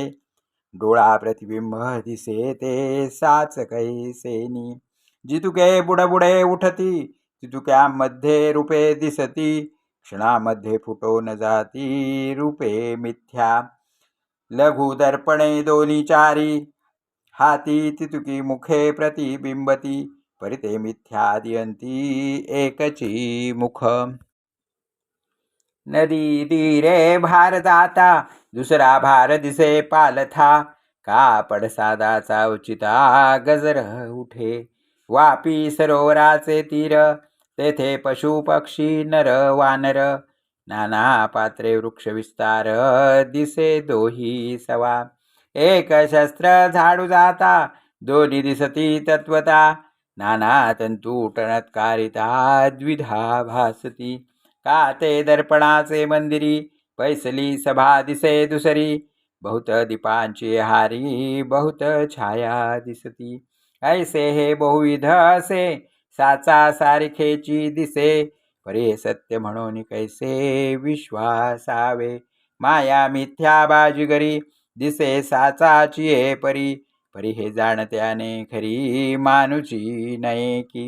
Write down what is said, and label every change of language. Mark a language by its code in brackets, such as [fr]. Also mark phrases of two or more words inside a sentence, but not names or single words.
[mr] डोळा प्रतिबिंब दिसे, ते साच कैसेनी. जितुके बुडबुडे उठती, तितुक्यामध्ये रूपे दिसती. क्षणामध्ये फुटून जाती, रूपे मिथ्या. लघु दर्पणे दोन्ही चारी, हाती तितुकी मुखे प्रतिबिंबती. परिते मिथ्या दियंती, एकची मुख. नदी तीरे भार जाता, दुसरा भार दिसे पालथा. कापड सादाचा उचिता, गजर उठे. वापी सरोवराचे तीर, तेथे पशु पक्षी नर वानर. नाना पात्रे वृक्ष विस्तार, दिसे दोही सवा. एक शस्त्र झाडू जाता, दोन्ही दिसती तत्वता. नाना तंतू टणत्कारिता, द्विधा भासती. का ते दर्पणाचे मंदिरी, पैसली सभा दिसे दुसरी. बहुत दीपांची हारी, बहुत छाया दिसती. ऐसे हे बहुविध असे, साचा सारखेची दिसे. परे सत्य म्हणून कैसे विश्वासावे. माया मिथ्या बाजीगरी, दिसे साचाची हे परी. परी हे जाणत्याने खरी, मानुची नये की.